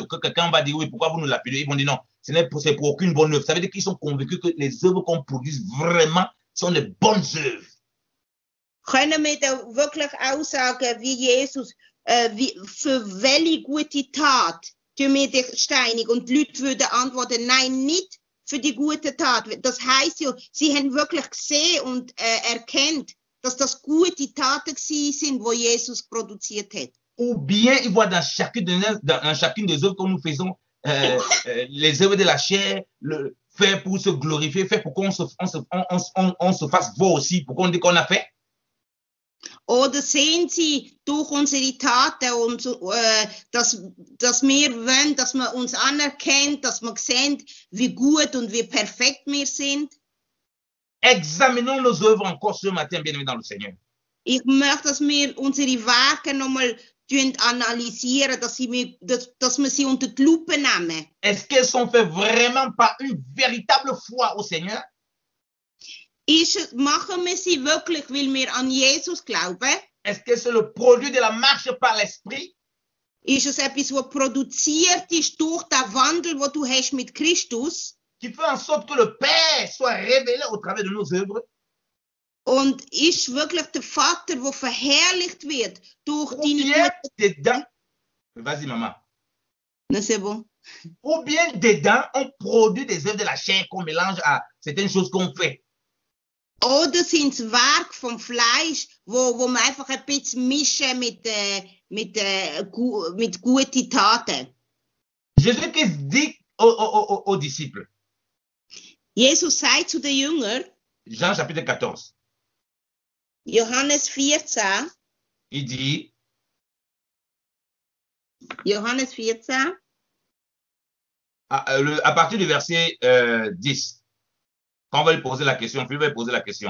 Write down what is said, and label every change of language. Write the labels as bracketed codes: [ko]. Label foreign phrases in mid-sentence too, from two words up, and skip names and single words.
[fr] Que quelqu'un va dire oui, pourquoi vous nous lapidez? Ils vont dire non, c'est pour aucune bonne œuvre. Ça veut dire qu'ils sont convaincus que les œuvres qu'on produit vraiment sont les bonnes œuvres. [de] Können wir da wirklich auch sagen, wie Jesus, für welche gute Tat tun wir dich steinig? Und die Leute würden antworten, nein, nicht für die gute Tat. Das heisst ja, sie haben wirklich gesehen und erkannt, dass das gute Taten sind, die Jesus produziert hat. [fr] Ou bien ils voient dans chacune des œuvres que nous faisons, les œuvres de la chair, fait pour se glorifier, fait pour qu'on se fasse voir aussi, pour qu'on dise qu'on a fait. [de] Oder sehen sie durch unsere Taten und dass wir wollen, dass man uns anerkennt, dass man sehen, wie gut und wie perfekt wir sind? [fr] Examinons nos œuvres encore ce matin, bien-aimés dans le Seigneur. [de] Ich möchte, dass wir unsere Werke nochmal analysieren, dass wir sie unter die Lupe nehmen. [fr] Est-ce qu'elles sont faites vraiment par une véritable foi au Seigneur? [de] Machen wir sie wirklich, weil wir an Jesus glauben? [fr] Est-ce que c'est le produit de la marche par l'Esprit? [de] Ist es etwas, was produziert ist durch den Wandel, den du hast mit Christus? [fr] Qui fait en sorte que le Père soit révélé au travers de nos œuvres? [de] Und ist wirklich der Vater, der verherrlicht wird durch [fr] Ou [de] deine [fr] bien [de] guten... [fr] dedans, vas-y maman. Na, c'est bon. Ou bien dedans, on produit des œuvres de la chair qu'on mélange à certaines choses qu'on fait. [de] Oder sind es Werke vom Fleisch, wo man einfach ein bisschen mischen mit guten Taten? [fr] Jésus-Christ dit aux disciples, [de] Jesus sagt zu den Jüngern, [fr] Jean chapitre 14, [de] Johannes 14, [fr] il dit, à partir du verset 10, quand on va lui poser la question, Philippe va lui poser la question.